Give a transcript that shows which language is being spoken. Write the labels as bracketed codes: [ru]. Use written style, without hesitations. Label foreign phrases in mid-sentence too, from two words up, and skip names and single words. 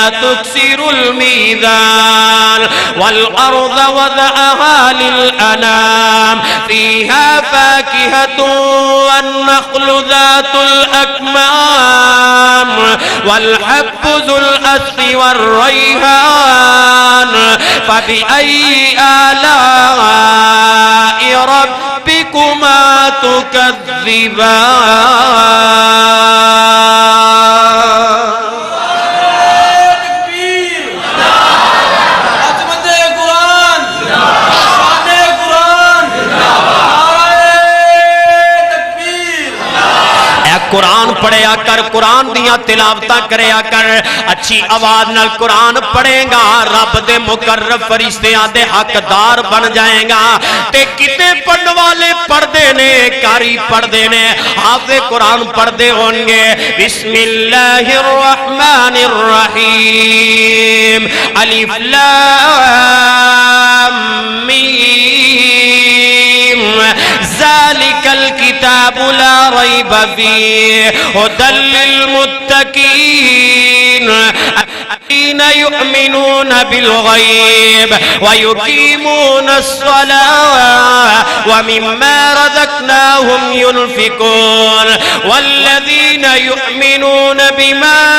[ar] تكسروا الميزان والأرض وضعها للأنام فيها فاكهة والنخل ذات الأكمام والحب ذو الأسف والريحان فبأي آلاء ربكما تكذبان۔ [pa] قرآن پڑھیا کر، قرآن دیاں تلاوتاں کریا کر، اچھی آواز نال قرآن پڑھے گا رب دے مقرب فرشتیاں دے حقدار بن جائیں گا۔ تے کتے پڑھن والے پڑھدے نے، کاری پڑھدے نے، حافظ قرآن پڑھدے ہونگے۔ [ar] بسم اللہ الرحمن الرحیم، الف لام میم، ذالک الکتاب لا ریب فیہ هدى للمتقین۔ يؤمنون بالغيب ويقيمون الصلاة ومما رزقناهم ينفقون والذين يؤمنون بما